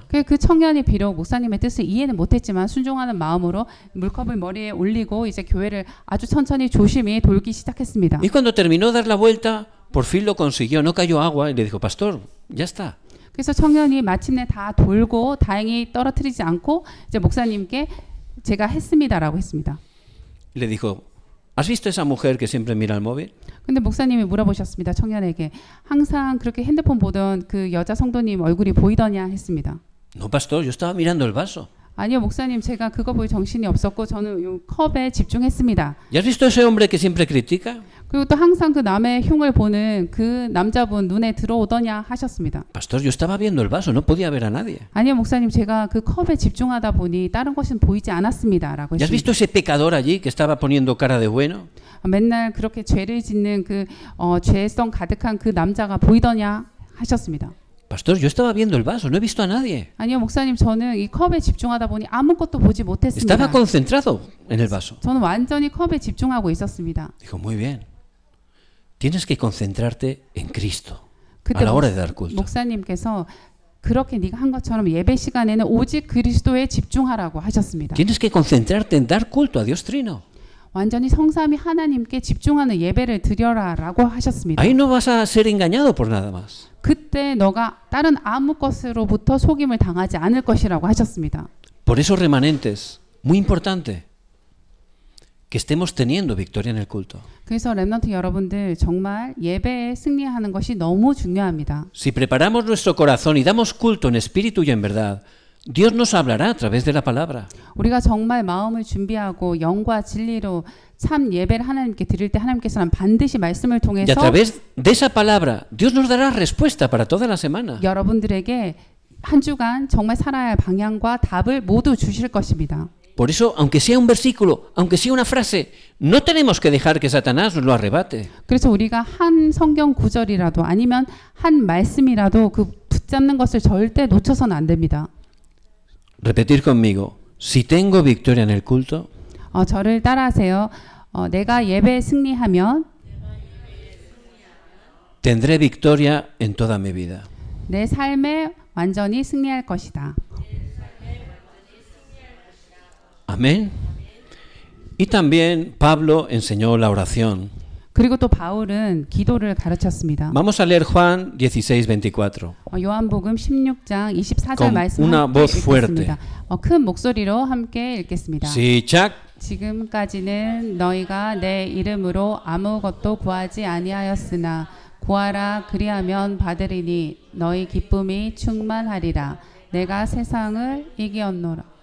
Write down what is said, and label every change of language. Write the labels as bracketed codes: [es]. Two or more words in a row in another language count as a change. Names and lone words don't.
[ko] 그 청년이 비록 목사님의 뜻을 이해는 못했지만 순종하는 마음으로 물컵을 머리에 올리고 이제 교회를 아주 천천히 조심히 돌기 시작했습니다. [es] Y cuando terminó de dar la vuelta por fin lo consiguió, no cayó agua y le dijo, Pastor, ya está. [ko] 그래서 청년이 마침내 다 돌고 다행히 떨어뜨리지 않고 이제 목사님께 제가 했습니다라고 했습니다. [es] Y le dijo, ¿has visto esa mujer que siempre mira el móvil? [ko] 근데 목사님이 물어보셨습니다. 청년에게 항상 그렇게 핸드폰 보던 그 여자 성도님 얼굴이 보이더냐 했습니다. [es] No, pastor, yo estaba mirando el vaso. [ko] 아니요, 목사님, 제가 그거 보고 정신이 없었고 저는 이 컵에 집중했습니다. [es] ¿Ya has visto ese hombre que siempre critica? [ko] 그리고 또 항상 그 남의 흉을 보는 그 남자분 눈에 들어오더냐 하셨습니다. [es] Pastor, yo estaba viendo el vaso, no podía ver a nadie. [ko] 아니요, 목사님, 제가 그 컵에 집중하다 보니 다른 것은 보이지 않았습니다라고 [es] ¿Ya has visto [ko] 했습니다. [es] ese pecador allí que estaba poniendo cara de bueno? [ko] 맨날 그렇게 죄를 짓는 그 죄성 가득한 그 남자가 보이더냐 하셨습니다. [es] Pastor, yo estaba viendo el vaso, no he visto a nadie. [ko] 아니요, 목사님, 저는 이 컵에 집중하다 보니 아무것도 보지 못했습니다. [es] Estaba concentrado en el vaso. [ko] 저는 완전히 컵에 집중하고 있었습니다. [es] Dijo, muy bien. Tienes que concentrarte en Cristo a [ko] 그때 [es] la hora de dar culto. [ko] 목사님께서 그렇게 네가 한 것처럼 예배 시간에는 오직 그리스도에 집중하라고 하셨습니다. [es] Tienes que concentrarte en dar culto a Dios Trino. [ko] 완전히 성삼위 하나님께 집중하는 예배를 드려라라고 하셨습니다. [es] Ahí no vas a ser engañado por nada más. [ko] 그때 너가 다른 아무 것으로부터 속임을 당하지 않을 것이라고 하셨습니다. [es] Por eso, remanentes, muy importante que estemos teniendo victoria en el culto. [ko] 그래서 렘넌트 여러분들 정말 예배에 승리하는 것이 너무 중요합니다. [es] Si preparamos nuestro corazón y damos culto en espíritu y en verdad, Dios nos hablará a través de la palabra. [ko] 우리가 정말 마음을 준비하고 영과 진리로 참 예배를 하나님께 드릴 때 하나님께서는 반드시 말씀을 [es] Y a [ko] 통해서 [es] través de esa palabra, Dios nos dará respuesta para toda la semana. [ko] 여러분들에게 한 주간 정말 살아야 할 방향과 답을 모두 주실 것입니다. [es] Por eso, aunque sea un versículo, aunque sea una frase, no tenemos que dejar que Satanás nos lo arrebate. [ko] 그래서 우리가 한 성경 구절이라도 아니면 한 말씀이라도 그 붙잡는 것을 절대 놓쳐서는 안 됩니다. [es] Repetir conmigo, si tengo victoria en el culto, [ko] 저를 따라하세요. 내가 예배에 승리하면 [es] tendré victoria en toda mi vida. [ko] 내 삶에 완전히 승리할 것이다. [es] Amén. Y también Pablo enseñó la oración. [ko] 그리고 또 바울은 기도를 가르쳤습니다. [es] Vamos a leer Juan 16:24. [ko] 요한복음 16장 24절 [es] Con [ko] 말씀 [es] una [ko] 함께 [es] voz fuerte. [ko] 읽겠습니다. 큰 목소리로 함께 읽겠습니다. 시작. 지금까지는 너희가 내 이름으로 아무것도 구하지 아니하였으나 구하라 그리하면 받으리니 너희 기쁨이 충만하리라. 내가 세상을 이기었노라.